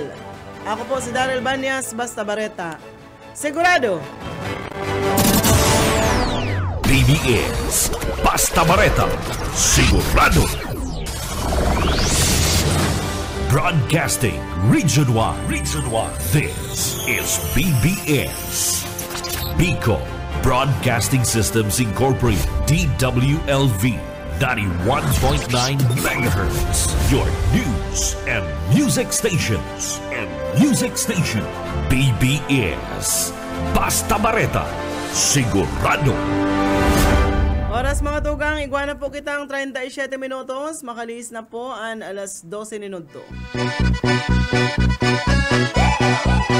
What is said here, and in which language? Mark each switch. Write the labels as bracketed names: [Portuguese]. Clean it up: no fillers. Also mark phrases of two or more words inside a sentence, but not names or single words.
[Bikol] Ako po si Daryl Banyas, basta bareta. Sigurado! BBS, basta bareta, sigurado! [English] Broadcasting Region 1. This is BBS. Bicol Broadcasting Systems Incorporated. DWLV 91.9 MHz. Your news and music stations. [Bikol] BBS. Basta Bareta. Sigurado. Oras mga tugang, igwana po kitang 37 minutos. Makaliis na po ang alas 12 minuto.